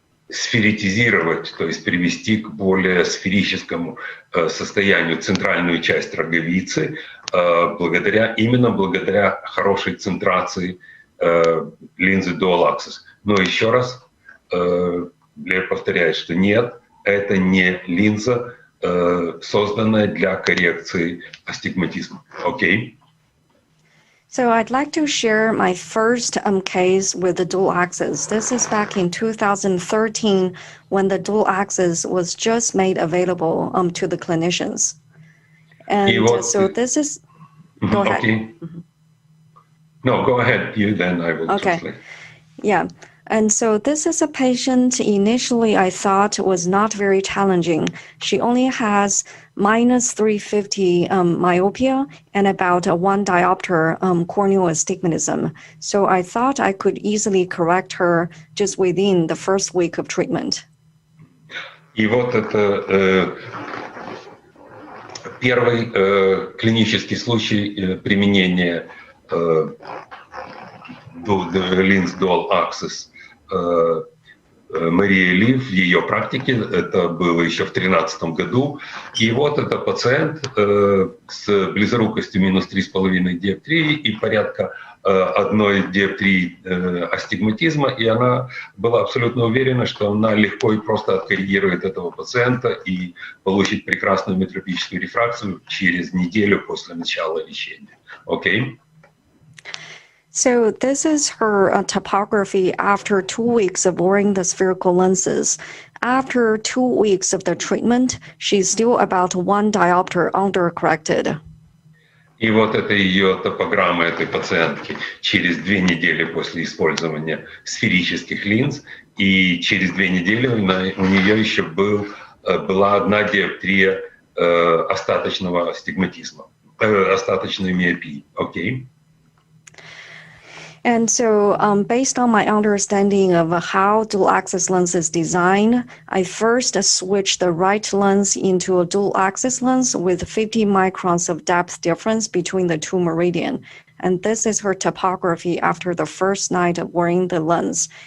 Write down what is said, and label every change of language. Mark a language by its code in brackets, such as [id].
[ru] сферитизировать, то есть привести к более сферическому состоянию центральную часть роговицы, именно благодаря хорошей центрации линзы Dual Axis. Но еще раз я повторяю, что нет, это не линза, созданная для коррекции астигматизма. Окей? [en] So I'd like to share my first case with the dual axis. This is back in 2013 when the dual axis was just made available to the clinicians. And so this is... Go ahead. Okay. No, go ahead. You, then I will translate. Yeah. And so this is a patient initially I thought was not very challenging. She only has minus 350 myopia and about a 1 diopter corneal astigmatism. So I thought I could easily correct her just within the first week of treatment. [ru] И вот это первый клинический случай применения линз Dual Axis Марии Луи в ее практике. Это было еще в 2013 году. И вот это пациент с близорукостью минус 3,5 диоптрии и порядка 1 диоптрии астигматизма. И она была абсолютно уверена, что она легко и просто откоррегирует этого пациента и получит прекрасную метропическую рефракцию через неделю после начала лечения. Окей? [en] So this is her topography after 2 weeks of wearing the spherical lenses. After 2 weeks of the treatment, she's still about 1 diopter undercorrected. [ru] И вот это ее топограмма этой пациентки через 2 недели после использования сферических линз. И через 2 недели у нее еще была 1 диоптрия остаточного астигматизма, остаточной миопии. [en] Okay? And so based on my understanding of how dual axis lens is designed, I first switched the right lens into a dual axis lens with 50 microns of depth difference between the 2 meridian. And this is her topography after the first night of wearing the lens.